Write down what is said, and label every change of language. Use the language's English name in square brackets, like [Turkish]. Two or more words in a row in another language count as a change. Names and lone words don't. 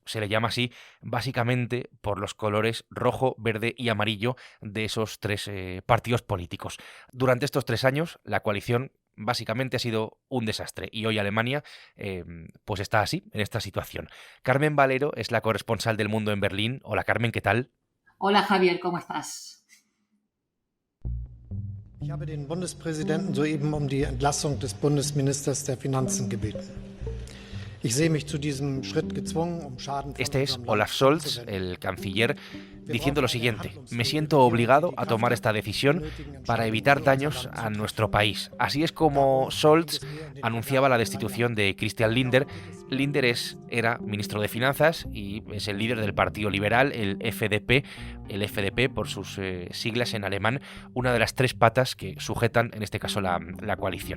[Spanish] Se le llama así básicamente por los colores rojo, verde y amarillo de esos tres partidos políticos. Durante estos 3 años, la coalición básicamente ha sido un desastre y hoy Alemania pues está así, en esta situación. Carmen Valero es la corresponsal del Mundo en Berlín. Hola Carmen, ¿qué tal? Hola Javier, ¿cómo estás? [German] Ich habe den Bundespräsidenten soeben um die Entlassung des Bundesministers der Finanzen gebeten. Ich sehe mich zu diesem Schritt gezwungen, um Schaden von [Spanish] Este es [German] unserem Land [Spanish] Olaf Scholz, [German] abzuwenden. [Spanish] el canciller, diciendo lo siguiente: me siento obligado a tomar esta decisión para evitar daños a nuestro país. Así es como Scholz anunciaba la destitución de Christian Lindner. Lindner era ministro de Finanzas y es el líder del Partido Liberal, el FDP por sus siglas en alemán, una de las tres patas que sujetan en este caso la coalición.